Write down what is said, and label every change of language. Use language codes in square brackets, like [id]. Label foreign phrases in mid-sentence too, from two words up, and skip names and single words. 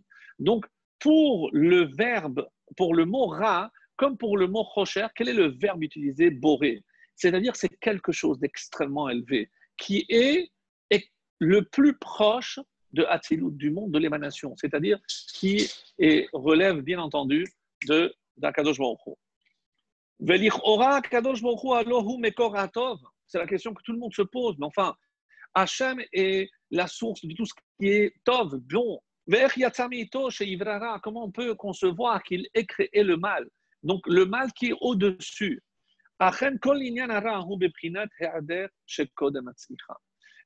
[fr] Donc, pour le verbe, pour le mot ra, comme pour le mot chosher, quel est le verbe utilisé? Boré. C'est-à-dire, c'est quelque chose d'extrêmement élevé, qui est le plus proche de Hatzilut, du monde de l'émanation, c'est-à-dire qui relève, bien entendu, d' [he] הקדוש ברוך הוא. ולכאורה הקדוש ברוך הוא הוא מקור הטוב. [fr] C'est la question que tout le monde se pose, mais enfin, Hachem est la source de tout ce qui est Tov, bon. Comment on peut concevoir qu'il ait créé le mal? Donc, le mal qui est au-dessus.